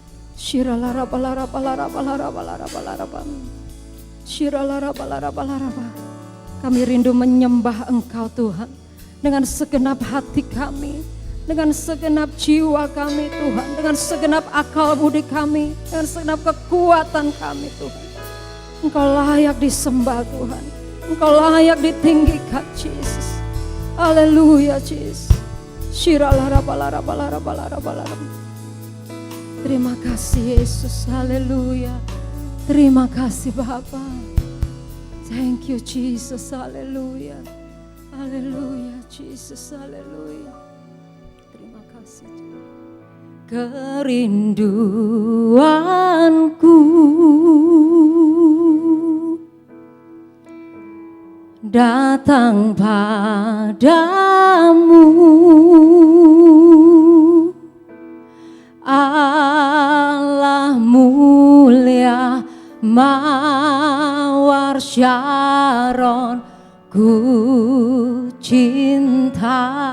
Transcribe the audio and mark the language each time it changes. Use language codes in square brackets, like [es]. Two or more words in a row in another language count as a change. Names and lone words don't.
[id] Kami rindu menyembah Engkau Tuhan dengan segenap hati kami, dengan segenap jiwa kami Tuhan, dengan segenap akal budi kami, dengan segenap kekuatan kami Tuhan. Engkau layak disembah Tuhan, Engkau layak ditinggikan Jesus. Haleluya Jesus. Terima kasih Yesus, haleluya. Terima kasih Bapa. [en] Thank you Jesus, haleluya. [id] Haleluya Jesus, haleluya. Terima kasih Tuhan. Kerinduanku datang padamu, Allah mulia mawar Syaron, ku cinta.